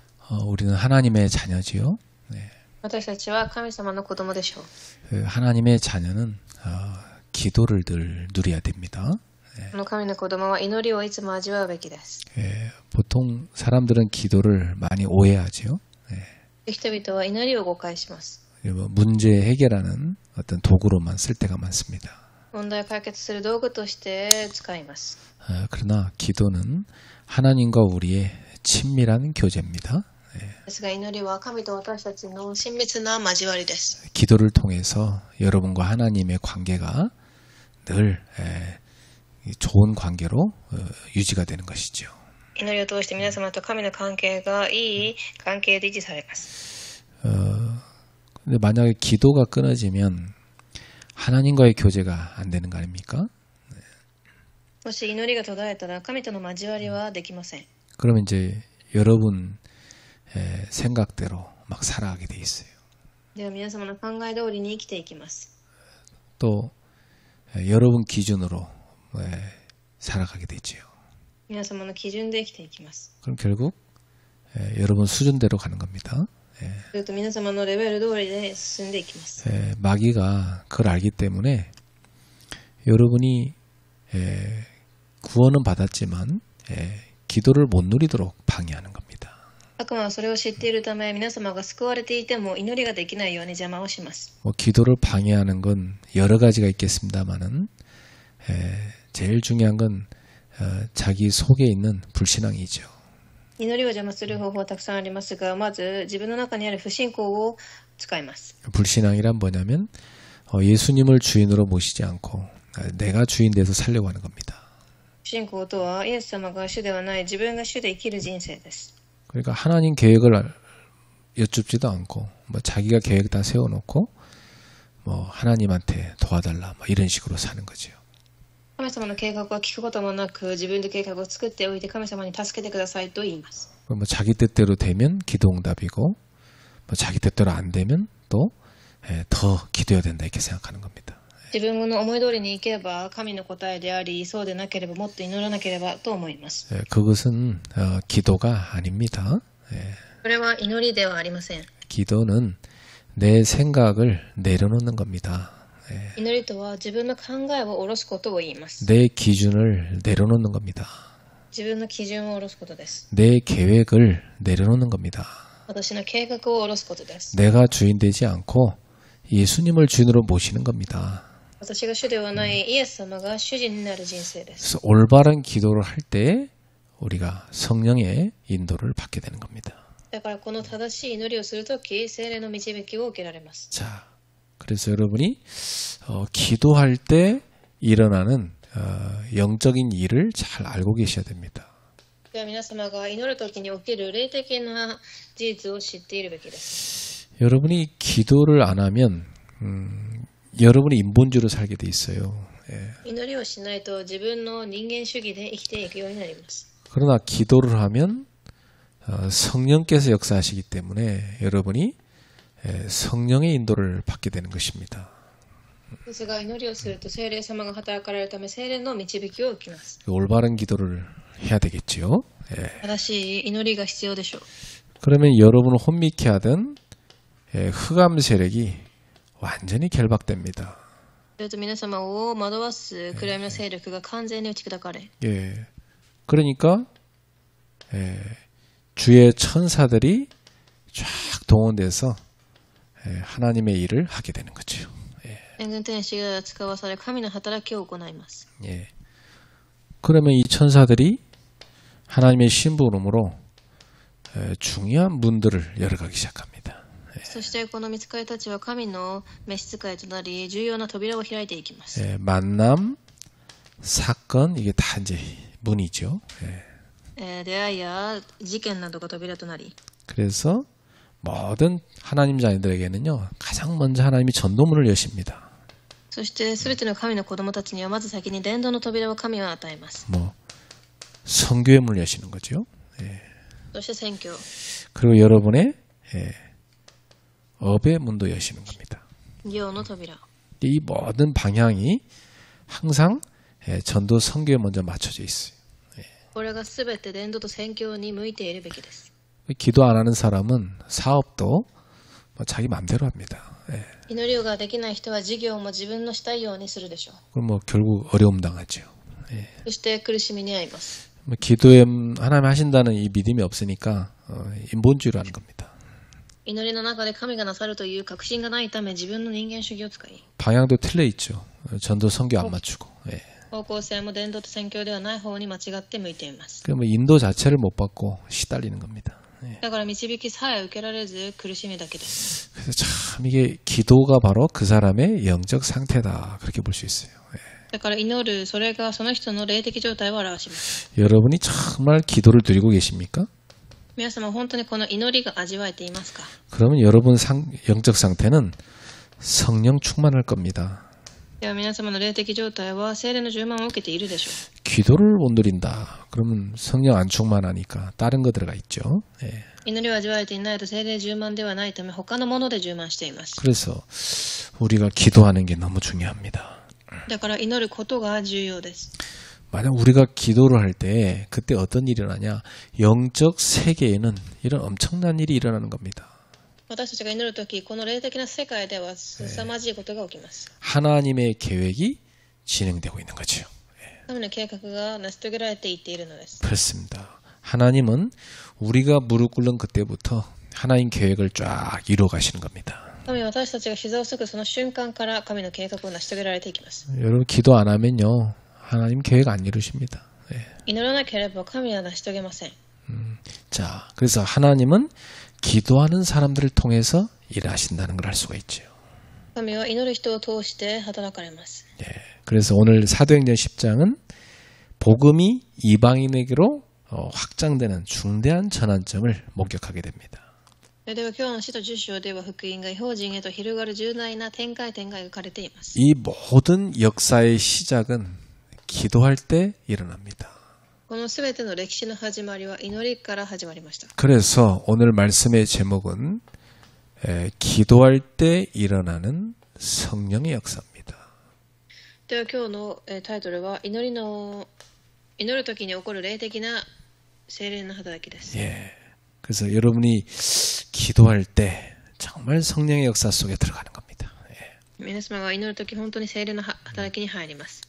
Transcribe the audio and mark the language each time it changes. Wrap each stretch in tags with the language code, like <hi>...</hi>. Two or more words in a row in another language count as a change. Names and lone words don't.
<ko>우리는 하나님의 자녀지요. 네.</ko> <ja>私たちは神様の子供でしょう。</ja> <ko>하나님의 자녀는 기도를 늘 누려야 됩니다.</ko> <ja>この神の子供は祈りをいつも味わうべきです。</ja> <ko>보통 사람들은 기도를 많이 오해하지요.</ko> <ja>人々は祈りを誤解します。</ja> <ko>문제 해결하는 어떤 도구로만 쓸 때가 많습니다.</ko> <ja>問題を解決する道具として使います。</ja> <ko>그러나 기도는 하나님과 우리의 친밀한 교제입니다.</ko> <ja>ですが祈りは神と私たちの親密な交わりです。</ja> <ko>기도를 통해서 여러분과 하나님의 관계가 늘 좋은 관계로 유지가 되는 것이죠.</ko> <ja>祈りを通して皆様と神の関係がいい関係で維持されます。</ja> <ko>근데 만약에 기도가 끊어지면 하나님과의 교제가 안 되는 거 아닙니까?</ko> <ja>もし祈りが途絶えたら神との交わりはできません。</ja> <ko>그러면 이제 여러분 생각대로 막 살아가게 돼 있어요.</ko> <ja>では皆様の考え通りに生きていきます。</ja> <ko>또 여러분 기준으로 살아가게 되지요.</ko> <ja>皆様の基準で生きていきます。</ja> <ko>그럼 결국 여러분 수준대로 가는 겁니다.</ko> <ja>すると皆様のレベル通りで進んでいきます。</ja> <ko>마귀가 그걸 알기 때문에 여러분이 구원은 받았지만 기도를 못 누리도록 방해하는 겁니다.</ko> <ja>悪魔はそれを知っているため皆様が救われていても祈りができないように邪魔をします。</ja> <ko>기도를 방해하는 건 여러 가지가 있겠습니다만은 제일 중요한 건 자기 속에 있는 불신앙이죠.</ko> <ja>祈りを邪魔する方法はたくさんありますが、まず自分の中にある不信仰を使います。</ja> <ko>불신앙이란 뭐냐면 예수님을 주인으로 모시지 않고 내가 주인 돼서 살려고 하는 겁니다.</ko> <ja>不信仰とはイエス様が主ではない自分が主で生きる人生です。</ja> <ko>그러니까 하나님 계획을 여쭙지도 않고 자기가 계획 다 세워놓고 하나님한테 도와달라 이런 식으로 사는 거죠.</ko> <ja>神様の計画は聞くこともなく自分で計画を作っておいて神様に助けてくださいと言います。</ja> <ko>자기 뜻대로 되면 기도응답이고 자기 뜻대로 안 되면 또 더 기도해야 된다 이렇게 생각하는 겁니다.</ko> <ja>自分の思い通りにいけば神の答えであり、そうでなければもっと祈らなければと思います。</ja> <ko>그것은 기도가 아닙니다.</ko> <ja>これは祈りではありません。</ja> <ko>기도는 내 생각을 내려놓는 겁니다.</ko> <ja>祈りとは自分の考えを下ろすことを言います。</ja> <ko>내 기준을 내려놓는 겁니다.</ko> <ja>自分の基準を下ろすことです。</ja> <ko>내 계획을 내려놓는 겁니다.</ko> <ja>私の計画を下ろすことです。</ja> <ko>내가 주인 되지 않고 예수님을 주인으로 모시는 겁니다.</ko> <ja>私が主ではないイエス様が主人になる人生です。</ja> <ko>그래서 올바른 기도를 할 때 우리가 성령의 인도를 받게 되는 겁니다.</ko> <ja>だからこの正しい祈りをするとき、聖霊の導きを受けられます。</ja> <ko>자, 그래서 여러분이 기도할 때 일어나는 영적인 일을 잘 알고 계셔야 됩니다.</ko> <ja>では皆様が祈るときに起きる霊的な事実を知っているべきです。</ja> <ko>여러분이 기도를 안 하면 여러분이 인본주의로 살게 돼 있어요.</ko> <ja>祈りをしないと自分の人間主義で生きていくようになります。</ja> <ko>그러나 기도를 하면 성령께서 역사하시기 때문에 여러분이 성령의 인도를 받게 되는 것입니다.</ko> <ja>ですが祈りをすると聖霊様が働かれるため聖霊の導きを受けます。</ja> <ko>올바른 기도를 해야 되겠죠.</ko> <ja>正しい祈りが必要でしょう。</ja> <ko>그러면 여러분을 혼미케 하던 흑암 세력이 완전히 결박됩니다.</ko> <ja>すると皆様を惑わす暗闇の勢力が完全に打ち砕かれ、</ja> <ko>그러니까 주의 천사들이 쫙 동원돼서 하나님의 일을 하게 되는 거죠.</ko> <ja>援軍天使が使わされ神の働きを行います。</ja> <ko>그러면 이 천사들이 하나님의 심부름으로 중요한 문들을 열어가기 시작합니다.</ko> <ja>そしてこの御使いたちは神の召使いとなり重要な扉を開いていきます。</ja> <ko>만남, 사건 이게 다 이제 문이죠.</ko> <ja>出会いや事件などが扉となり、</ja> <ko>그래서 모든 하나님 자녀들에게는요 가장 먼저 하나님이 전도문을 여십니다.</ko> <ja>そしてすべての神の子供たちにはまず先に伝道の扉を神は与えます。</ja> <ko>선교의 문을 여시는 거죠.</ko> <ja>そして宣教、</ja> <ko>그리고 여러분의 업의 문도 여시는 겁니다.</ko> <ja>業の扉。</ja> <ko>이 모든 방향이 항상 전도 선교에 먼저 맞춰져 있어요.</ko> <ja>これがすべて伝道と宣教に向いているべきです。</ja> <ko>기도 안 하는 사람은 사업도 뭐 자기 마음대로 합니다. 예.</ko> <ja>祈りができない人は事業も自分のしたいようにするでしょう。</ja> <ko>그럼 뭐 결국 어려움 당하죠. 예.</ko> <ja>そして苦しみに遭います。</ja> <ko>뭐 기도에 하나님 하신다는 이 믿음이 없으니까 인본주의로 하는 겁니다.</ko> <ja>祈りの中で神がなさるという確信がないため自分の人間主義を使い</ja> <ko>방향도 틀려 있죠. 전도 선교 안 맞추고. 예.</ko> <ja>方向性も伝道と宣教ではない方に間違って向いています。</ja> <ko>그러면 인도 자체를 못 받고 시달리는 겁니다. 예.</ko> <ja>だから導きさえ受けられず苦しみだけです。</ja> <ko>그래서 참 이게 기도가 바로 그 사람의 영적 상태다 그렇게 볼 수 있어요. 예.</ko> <ja>だから祈る、それがその人の霊的状態を表します。</ja> <ko>여러분이 정말 기도를 드리고 계십니까?</ko> <ja>皆様本当にこの祈りが味わえていますか？</ja> <ko>그러면 여러분 영적 상태는 성령 충만할 겁니다.</ko> <ja>では皆様の霊的状態は聖霊の充満を受けているでしょう。</ja> <ko>기도를 못 누린다. 그러면 성령 안 충만하니까 다른 거 들어가 있죠. 예.</ko> <ja>祈りを味わえていないと聖霊充満ではないため他のもので充満しています。</ja> <ko>그래서 우리가 기도하는 게 너무 중요합니다.</ko> <ja>だから祈ることが重要です。</ja> <ko>만약 우리가 기도를 할 때 그때 어떤 일이 일어나냐? 영적 세계에는 이런 엄청난 일이 일어나는 겁니다.</ko> <ja>私たちが祈るとき、この霊的な世界では凄まじいことが起きます。</ja> <ko>하나님의 계획이 진행되고 있는 거죠.</ko> <ja>神の計画が成し遂げられていっているのです。</ja> <ko>그렇습니다. 하나님은 우리가 무릎 꿇는 그때부터 하나님 계획을 쫙 이루어 가시는 겁니다.</ko> <ja>神は私たちが膝をつくその瞬間から神の計画を成し遂げられていきます。</ja> <ko>여러분 기도 안 하면요. 하나님 계획 안 이루십니다. 예.</ko> <ja>祈らなければ神は成し遂げません。</ja> <ko>자, 그래서 하나님은 기도하는 사람들을 통해서 일하신다는 걸 알 수가 있죠.</ko> <ja>神は祈る人を通して働かれます。</ja> <ko>예. 그래서 오늘 사도행전 10장은 복음이 이방인에게로 확장되는 중대한 전환점을 목격하게 됩니다.</ko> <ja>では今日の使徒10章では福音が異邦人へと広がる重大な展開が書かれています。</ja> <ko>이 모든 역사의 시작은 기도할 때 일어납니다.</ko> <ja>このすべての歴史の始まりは祈りから始まりました。</ja> <ko>그래서 오늘 말씀의 제목은 기도할 때 일어나는 성령의 역사입니다.</ko> <ja>では今日のタイトルは祈る時に起こる霊的な聖霊の働きです。</ja> <ko>예. 그래서 여러분이 기도할 때 정말 성령의 역사 속에 들어가는 겁니다. 예.</ko> <ja>皆様が祈る時本当に聖霊の働きに入ります。</ja>